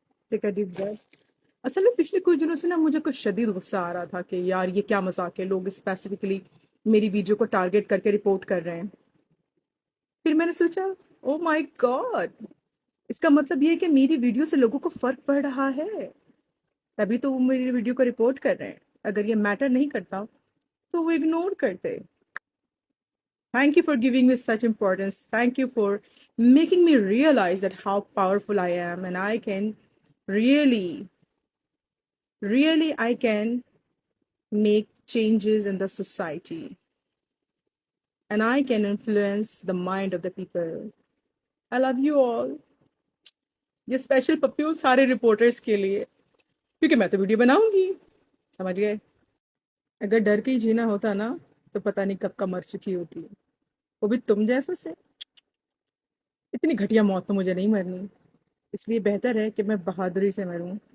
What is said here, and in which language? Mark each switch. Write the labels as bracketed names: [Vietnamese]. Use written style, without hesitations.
[English] Take a deep breath. [Urdu] اصل میں پچھلے کچھ دنوں سے نا مجھے کچھ شدید غصہ آ رہا تھا کہ یار یہ کیا مذاق ہے، لوگ اسپیسیفکلی میری ویڈیو کو ٹارگٹ کر کے رپورٹ کر رہے ہیں۔ پھر میں نے سوچا [English] oh my God, [Urdu] اس کا مطلب یہ ہے کہ میری ویڈیو سے لوگوں کو فرق پڑ رہا ہے، تبھی تو وہ میری ویڈیو کو رپورٹ کر رہے ہیں۔ اگر یہ میٹر نہیں کرتا تو وہ اگنور کرتے۔ [English] Thank you for giving me such importance. Thank you for making me realize that how powerful I am, and I can really, really, I can make changes in the society, and I can influence the mind of the people. I love you all. [Urdu] یہ special پپیول سارے reporters کے لیے، کیونکہ میں تو video بناؤں گی، سمجھ گئے؟ اگر ڈر کے ہی جینا ہوتا نا تو پتہ نہیں کب کا مر چکی ہوتی ہے، وہ بھی تم جیسا سے۔ اتنی گھٹیا موت تو مجھے نہیں مرنی، اس لیے بہتر ہے کہ میں بہادری سے مروں۔